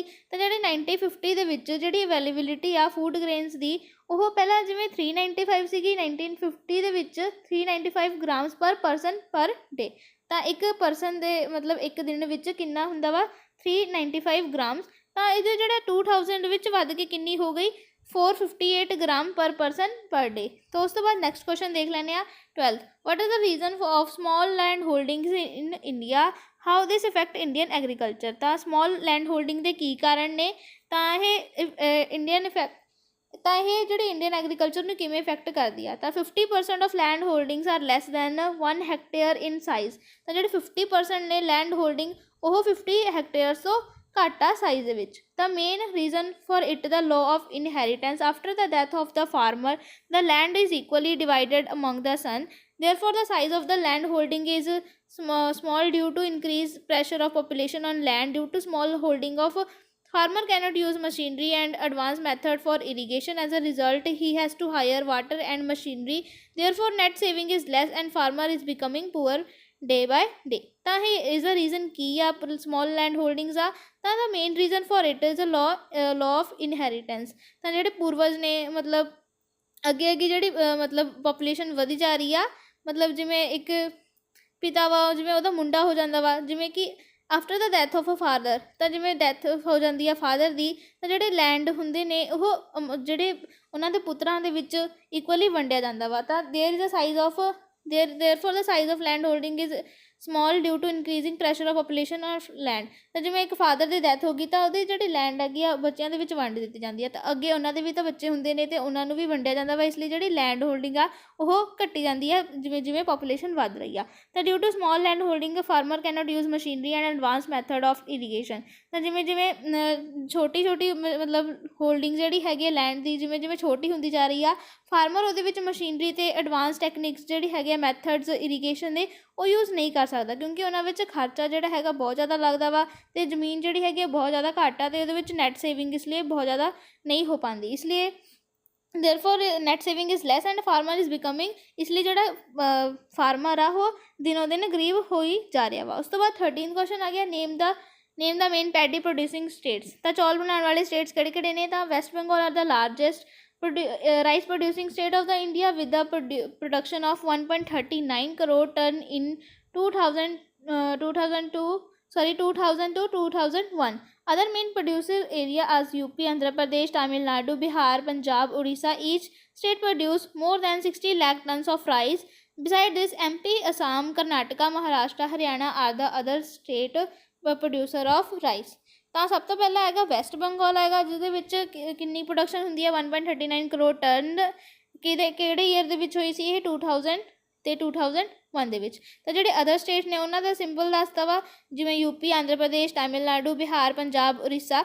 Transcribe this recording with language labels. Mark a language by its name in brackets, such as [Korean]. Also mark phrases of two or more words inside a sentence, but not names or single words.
[Punjabi] ਤਾਂ ਜਿਹੜੇ 1950 ਦੇ ਵਿੱਚ ਜਿਹੜੀ ਅਵੇਲੇਬਿਲਿਟੀ ਆ [English] food grains [Punjabi] ਦੀ ਉਹ ਪਹਿਲਾਂ ਜਿਵੇਂ 395 ਸੀਗੀ, 1950 ਦੇ ਵਿੱਚ 395 [English] grams per person per day. [Punjabi] ਤਾਂ ਇੱਕ ਪਰਸਨ ਦੇ ਮਤਲਬ ਇੱਕ ਦਿਨ ਵਿੱਚ ਕਿੰਨਾ ਹੁੰਦਾ ਵਾ 395 ਗ੍ਰਾਮਸ। ਤਾਂ ਇਹਦੇ ਜਿਹੜਾ 2000 ਵਿੱਚ ਵੱਧ ਕੇ ਕਿੰਨੀ ਹੋ ਗਈ 458 [English] gram per person per day. [Punjabi] ਤਾਂ ਉਸ ਤੋਂ ਬਾਅਦ [English] next question [Punjabi] ਦੇਖ ਲੈਂਦੇ ਹਾਂ 12th, [English] what is the reason of small land holdings in India, how this affect Indian agriculture। [Punjabi] ਤਾਂ [English] small land holding [Punjabi] ਦੇ ਕੀ ਕਾਰਨ ਨੇ, ਤਾਂ ਇਹ ਜਿਹੜੇ [English] Indian agriculture [Punjabi] ਨੂੰ ਕਿਵੇਂ ਇਫੈਕਟ ਕਰਦੀ ਆ। [English] ਤਾਂ 50% of land holdings are less than 1 hectare in size. [Punjabi] ਤਾਂ ਜਿਹੜੇ 50% ਨੇ [English] land holding [Punjabi] ਉਹ 50 ਹੈਕਟੇਅਰਸ ਤੋਂ ਘੱਟ ਆ ਸਾਈਜ਼ ਦੇ ਵਿੱਚ। [English] ਤਾਂ main reason for it the law of inheritance, after the death of the farmer the land is equally divided among the son. Therefore, the size of the land holding is small due to increased pressure of population on land. Due to small holding of farmer cannot use machinery and advanced method for irrigation. As a result, he has to hire water and machinery. Therefore, net saving is less and farmer is becoming poor. day by day. [Punjabi] ਤਾਂ ਇਹ ਇਸ ਦਾ ਰੀਜ਼ਨ ਕੀ ਆ [English] small land holdings [Punjabi] ਆ, ਤਾਂ [English] the main reason for it is a law of inheritance. [Punjabi] ਤਾਂ ਜਿਹੜੇ ਪੂਰਵਜ ਨੇ ਮਤਲਬ ਅੱਗੇ ਅੱਗੇ ਜਿਹੜੀ ਮਤਲਬ ਪਾਪੂਲੇਸ਼ਨ ਵਧੀ ਜਾ ਰਹੀ ਆ, ਮਤਲਬ ਜਿਵੇਂ ਇੱਕ ਪਿਤਾ ਵਾ, ਜਿਵੇਂ ਉਹਦਾ ਮੁੰਡਾ ਹੋ ਜਾਂਦਾ ਵਾ, ਜਿਵੇਂ ਕਿ [English] after the death of a father, [Punjabi] ਤਾਂ ਜਿਵੇਂ ਡੈਥ ਹੋ ਜਾਂਦੀ ਆ ਫਾਦਰ ਦੀ, ਤਾਂ ਜਿਹੜੇ ਲੈਂਡ ਹੁੰਦੇ ਨੇ ਉਹ ਜਿਹੜੇ ਉਹਨਾਂ ਦੇ ਪੁੱਤਰਾਂ ਦੇ ਵਿੱਚ ਇਕੁਅਲੀ ਵੰਡਿਆ ਜਾਂਦਾ ਵਾ। [English] ਤਾਂ there is a size of therefore the size of land holding is small due to increasing pressure of population of land। [Punjabi] ਤਾਂ ਜਿਵੇਂ ਇੱਕ ਫਾਦਰ ਦੀ ਡੈਥ ਹੋ ਗਈ ਤਾਂ ਉਹਦੀ ਜਿਹੜੀ ਲੈਂਡ ਹੈਗੀ ਆ ਬੱਚਿਆਂ ਦੇ ਵਿੱਚ ਵੰਡ ਦਿੱਤੀ ਜਾਂਦੀ ਹੈ, ਤਾਂ ਅੱਗੇ ਉਹਨਾਂ ਦੇ ਵੀ ਤਾਂ ਬੱਚੇ ਹੁੰਦੇ ਨੇ ਅਤੇ ਉਹਨਾਂ ਨੂੰ ਵੀ ਵੰਡਿਆ ਜਾਂਦਾ ਵਾ, ਇਸ ਲਈ ਜਿਹੜੀ [English] land holding [Punjabi] ਆ ਉਹ ਘੱਟੀ ਜਾਂਦੀ ਆ ਜਿਵੇਂ ਜਿਵੇਂ ਪਾਪੂਲੇਸ਼ਨ ਵੱਧ ਰਹੀ ਆ। [English] ਤਾਂ due to small land holding farmer cannot use machinery and advance method of irrigation. [Punjabi] ਤਾਂ ਜਿਵੇਂ ਜਿਵੇਂ ਛੋਟੀ ਛੋਟੀ ਮਤਲਬ ਹੋਲਡਿੰਗ ਜਿਹੜੀ ਹੈਗੀ ਆ ਲੈਂਡ ਦੀ, ਜਿਵੇਂ ਜਿਵੇਂ ਛੋਟੀ ਹੁੰਦੀ ਜਾ ਰਹੀ ਆ, ਫਾਰਮਰ ਉਹਦੇ ਵਿੱਚ ਮਸ਼ੀਨਰੀ ਅਤੇ [English] advance techniques [Punjabi] ਜਿਹੜੀ ਹੈਗੇ ਆ ਮੈਥਡਸ ਇਰੀਗੇਸ਼ਨ ਦੇ ਉਹ ਯੂਜ਼ ਨਹੀਂ ਕਰ ਸਕਦਾ, ਕਿਉਂਕਿ ਉਹਨਾਂ ਵਿੱਚ ਖਰਚਾ ਜਿਹੜਾ ਹੈਗਾ ਬਹੁਤ ਜ਼ਿਆਦਾ ਲੱਗਦਾ ਵਾ, ਅਤੇ ਜ਼ਮੀਨ ਜਿਹੜੀ ਹੈਗੀ ਆ ਬਹੁਤ ਜ਼ਿਆਦਾ ਘੱਟ ਆ, ਅਤੇ ਉਹਦੇ ਵਿੱਚ [English] net saving [Punjabi] ਇਸ ਲਈ ਬਹੁਤ ਜ਼ਿਆਦਾ ਨਹੀਂ ਹੋ ਪਾਉਂਦੀ। ਇਸ ਲਈ [English] therefore net saving is less and farmer is becoming, [Punjabi] ਇਸ ਲਈ ਜਿਹੜਾ ਫਾਰਮਰ ਆ ਉਹ ਦਿਨੋਂ ਦਿਨ ਗਰੀਬ ਹੋਈ ਜਾ ਰਿਹਾ ਵਾ। ਉਸ ਤੋਂ ਬਾਅਦ 13 ਕੁਐਸਚਨ ਆ ਗਿਆ, [English] name the main paddy producing states. [Punjabi] ਤਾਂ ਚੌਲ ਬਣਾਉਣ ਵਾਲੇ ਸਟੇਟਸ ਕਿਹੜੇ ਕਿਹੜੇ ਨੇ? [English] ਤਾਂ West Bengal are the largest rice producing state of the India with the production of 1.39 crore ton in 2000 to 2001। Other main producer area as UP, Andhra Pradesh, Tamil Nadu, Bihar, Punjab, Odisha, each state produce more than 60 lakh tons of rice। Beside this, MP, Assam, Karnataka, Maharashtra, Haryana are the other state producer of rice। [Punjabi] ਤਾਂ ਸਭ ਤੋਂ ਪਹਿਲਾਂ ਹੈਗਾ ਵੈਸਟ ਬੰਗਾਲ ਹੈਗਾ, ਜਿਹਦੇ ਵਿੱਚ ਕਿੰਨੀ ਪ੍ਰੋਡਕਸ਼ਨ ਹੁੰਦੀ ਹੈ 1.39 ਕਰੋੜ ਟਨ। ਕਿਹੜੇ ਈਅਰ ਦੇ ਵਿੱਚ ਹੋਈ ਸੀ ਇਹ? 2000 ਅਤੇ 2001 ਦੇ ਵਿੱਚ। ਤਾਂ ਜਿਹੜੇ [English] other state [Punjabi] ਨੇ ਉਹਨਾਂ ਦਾ ਸਿੰਪਲ ਦੱਸਤਾ ਵਾ, ਜਿਵੇਂ ਯੂਪੀ, ਆਂਧਰਾ ਪ੍ਰਦੇਸ਼, ਤਾਮਿਲਨਾਡੂ, ਬਿਹਾਰ, ਪੰਜਾਬ, ਉੜੀਸਾ।